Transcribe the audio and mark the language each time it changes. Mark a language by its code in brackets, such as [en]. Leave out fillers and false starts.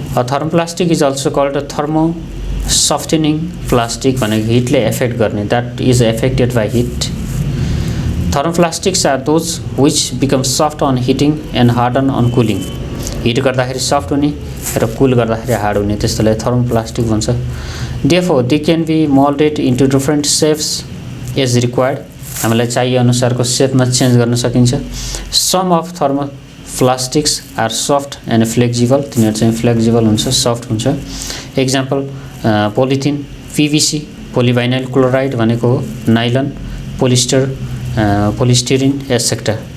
[en] thermoplastic is also called thermo softening plastic [ne] भनेको हिटले effect गर्ने, [en] That is affected by heat. Thermoplastics are those which become soft on heating and harden on cooling. [ne] Hit गर्दाखेरि soft हुने र कुल गर्दाखेरि hard हुने, त्यस्तोलाई thermoplastic भन्छ। [en] Therefore they can be moulded into different shapes as required. [ne] हामीलाई चाहिए अनुसारको सेपमा चेन्ज गर्न सकिन्छ। [en] Some of thermoplastics are soft and flexible. [ne] तिनीहरू चाहिँ फ्लेक्जिबल हुन्छ, सफ्ट हुन्छ। एक्जाम्पल पोलिथिन, पिभिसी, पोलिभाइनाइल क्लोराइड भनेको हो, नाइलन, पोलिस्टर, पोलिस्टिरिन एटसेट्रा।